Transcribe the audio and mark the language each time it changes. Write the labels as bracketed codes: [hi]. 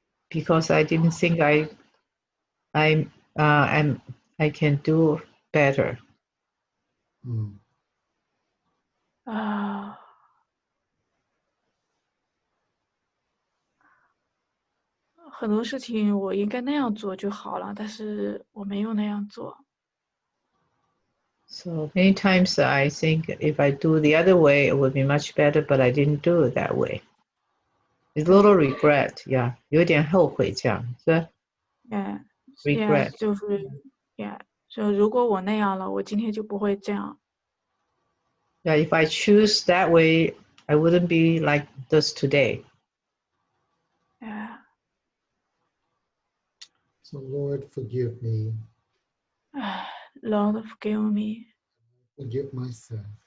[en] Because I didn't think I I can do better. 嗯， [zh] 很多事情我应该那样做就好了，但是我没有那样做。 [en] So many times I think if I do the other way, it would be much better, but I didn't do it that way. It's a little regret, yeah. [zh] 有点后悔这样，是吧 [en] Yeah, yeah， regret. [zh] 就是 Yeah， 就如果我那样了，我今天就不会这样。 [en] Yeah, if I choose that way, I wouldn't be like this today. Yeah. So Lord, forgive me. Lord, forgive me. Forgive myself.